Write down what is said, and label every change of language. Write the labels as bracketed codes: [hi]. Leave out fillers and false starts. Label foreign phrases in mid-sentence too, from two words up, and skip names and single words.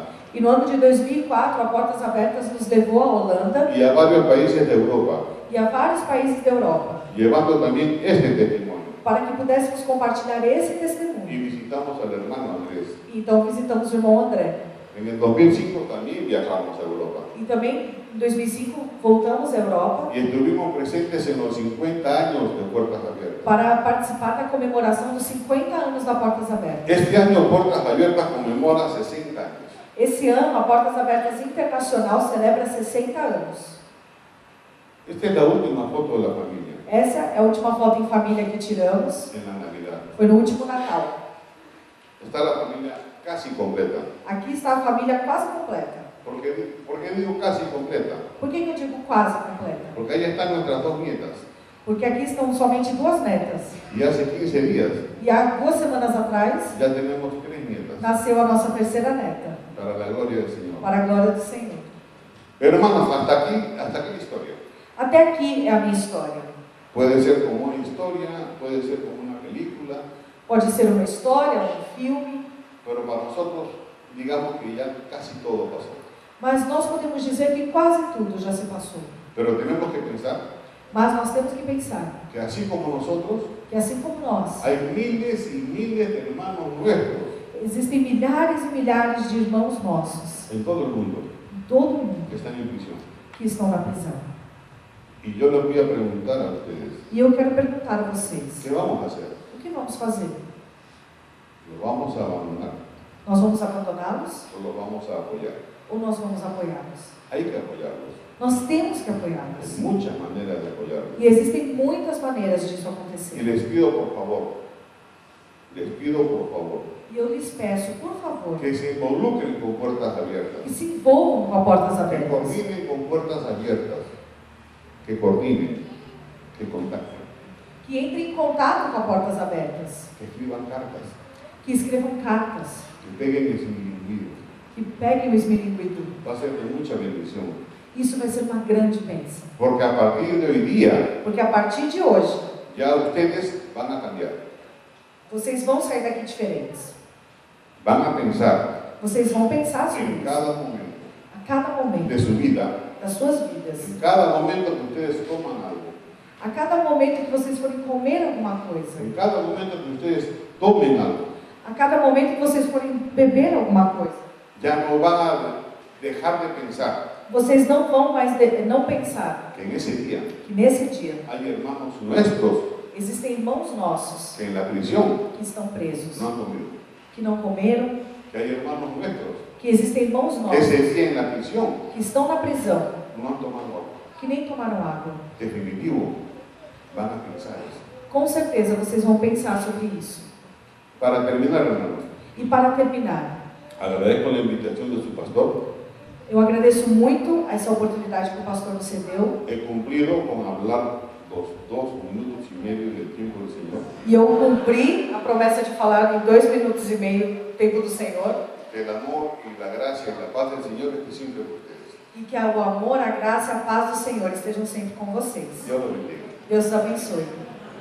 [pt] E no ano de 2004 a Portas Abertas nos levou à Holanda [es] y a varios países de Europa, [pt] e a vários países da Europa [es] llevando también este testimonio. [pt] para que pudéssemos compartilhar esse [es] Y [pt] testemunho. [es] visitamos al hermano Andrés. [pt] E então visitamos o irmão André. [es] En el 2005 también viajamos a Europa [pt] E também em 2005 voltamos à Europa [es] y estuvimos presentes en los 50 años de Puertas Abiertas. [pt] para participar da comemoração dos 50 anos da Portas Abertas. [es] Este año Puertas Abiertas conmemora 60 años. [pt] Esse ano a Portas Abertas Internacional celebra 60 anos. [es] Esta es la última foto de la familia [pt] Essa é a última foto em família que tiramos, [es] en la Navidad. [pt] foi no último Natal. [es] Está la familia casi completa. [pt] Aqui está a família quase completa. [es] ¿Por qué digo casi completa? [pt] Por que eu digo quase completa? [es] Porque ahí están nuestras 2 nietas. [pt] Porque aqui estão somente 2 netas. [es] Y hace 15 días [pt] E há 2 semanas atrás [es] ya tenemos 3 nietas. [pt] nasceu a nossa terceira neta, [es] Para la gloria del Señor. [pt] para a glória do Senhor. [es] Hermanos, hasta aquí la historia. [pt] Até aqui é a minha história. [es] Puede ser como una historia, puede ser como una película, [pt] Pode ser uma história, um filme, [es] pero para nosotros digamos que ya casi todo pasó. [pt] mas nós podemos dizer que quase tudo já se passou. [es] Pero tenemos que pensar [pt] Mas nós temos que pensar [es] que así como nosotros, [pt] que assim como nós, [es] hay miles y miles de hermanos nuestros [pt] existem milhares e milhares de irmãos nossos [es] en todo el mundo [pt] em todo o mundo [es] que están en prisión. [pt] que estão na prisão. [es] Y yo les voy a preguntar a ustedes, [pt] E eu quero perguntar a vocês, [es] ¿qué vamos a hacer? [pt] o que vamos fazer? [es] ¿Lo vamos a abandonar [pt] Nós vamos abandoná-los [es] o lo vamos a apoyar? [pt] ou nós vamos apoiá-los? [es] Hay que apoyarlos. [pt] Nós temos que [es] Hay [pt] apoiá-los. [es] muchas maneras de apoyarlos. [pt] E existem muitas maneiras disso [es] Y [pt] acontecer. [es] les pido por favor, [pt] E eu lhes peço, [es] por favor, que se involucren con Puertas Abiertas, [pt] que se envolvam com a Portas [es] que [pt] Abertas, [es] coordinen con Puertas Abiertas, que coordinen, que contacten, [pt] que entrem em contato com a Portas Abertas, [es] que escriban cartas, [pt] que escrevam cartas, [es] que peguen el individuo. [pt] que peguem o esmilinguido. [es] Va a ser de mucha bendición, [pt] Isso vai ser uma grande bênção. [es] porque a partir de hoy día [pt] Porque a partir de hoje, [es] ya ustedes van a cambiar. [pt] vocês vão sair daqui diferentes. [es] van a pensar [pt] Vocês vão pensar sobre [es] en [pt] isso. [es] cada momento [pt] A cada momento [es] de su vida, [pt] das suas vidas. [es] en cada momento que ustedes toman algo, [pt] A cada momento que vocês forem comer alguma coisa. [es] en cada momento que ustedes tomen algo, [pt] A cada momento que vocês forem beber alguma coisa. [es] ya no van a dejar de pensar [pt] Vocês não vão mais não pensar [es] que en ese día [pt] que nesse dia [es] hay hermanos nuestros [pt] existem irmãos nossos [es] que en la prisión [pt] que estão presos, [es] no han comido, [pt] que não comeram, [es] que hay hermanos nuestros [pt] que existem irmãos [es] que [pt] nossos [es] ese día en la prisión [pt] que estão na prisão, [es] no han tomado agua. [pt] que nem tomaram água. [es] Definitivo, van a pensar eso. [pt] Com certeza vocês vão pensar sobre isso. [es] Para terminar, hermanos, [pt] E para terminar, [es] agradezco la invitación de su pastor. [pt] eu agradeço muito essa oportunidade que o pastor nos cedeu. [es] He cumplido con hablar los 2 minutos y medio del tiempo del Señor. [pt] E eu cumpri a promessa de falar em 2 minutos e meio, tempo do Senhor. [es] Que el amor y la gracia y la paz del Señor esté siempre con ustedes. [pt] E que o amor, a graça e a paz do Senhor estejam sempre com vocês. [es] Dios los bendiga. [pt] Deus os abençoe.